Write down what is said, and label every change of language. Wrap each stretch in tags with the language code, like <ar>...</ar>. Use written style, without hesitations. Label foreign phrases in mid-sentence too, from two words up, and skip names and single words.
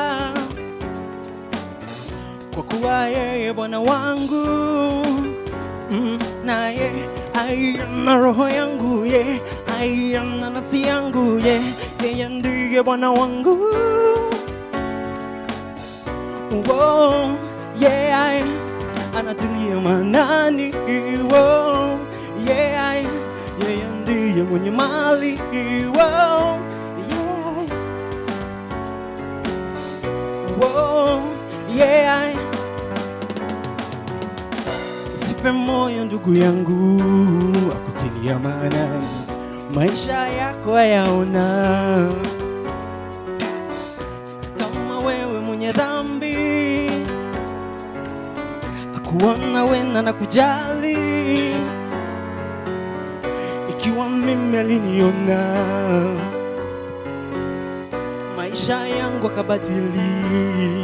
<sw>kwa kuwa yeye Bwana wangu, naye aiona roho yangu, aiona nafsi yangu, yeye ndiye Bwana wangu.</sw> <en>Whoa, yeah,</en> <sw>anatilia manani,</sw> <en>whoa, yeah,</en> <sw>yeye ndiye mwenye mali,</sw> <en>whoa, yeah, whoa, yeah.</en> <sw>Usife moyo ndugu yangu, akutilia manani, maisha yako yaona. Kama wewe mwenye dhambi, kuona wena na kujali, ikiwa mimi aliniona, maisha yangu akabadili.</sw>